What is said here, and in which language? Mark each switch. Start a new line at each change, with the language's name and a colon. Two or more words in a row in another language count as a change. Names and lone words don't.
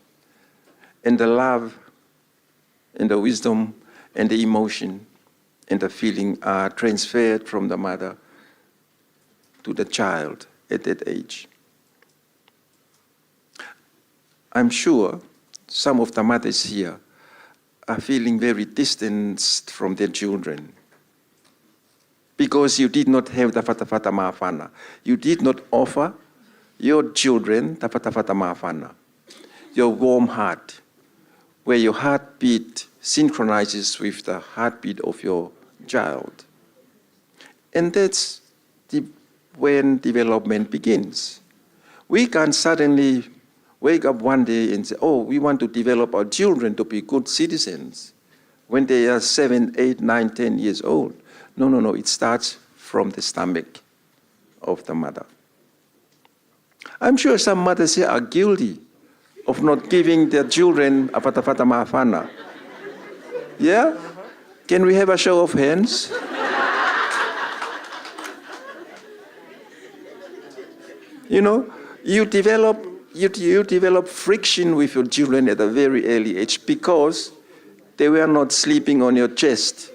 English: And the love and the wisdom and the emotion and the feeling are transferred from the mother to the child at that age. I'm sure some of the mothers here are feeling very distanced from their children because you did not have the
Tongan: fatafata mafana.
English: You did not offer your children the
Tongan: fatafata mafana,
English: your warm heart, where your heartbeat synchronizes with the heartbeat of your child. And that's when development begins. We can't suddenly wake up one day and say, oh, we want to develop our children to be good citizens when they are 7, 8, 9, 10 years old. No, it starts from the stomach of the mother. I'm sure some mothers here are guilty of not giving their children a
Tongan: fatafata mafana.
English: Yeah? Can we have a show of hands? You know, you develop friction with your children at a very early age because they were not sleeping on your chest.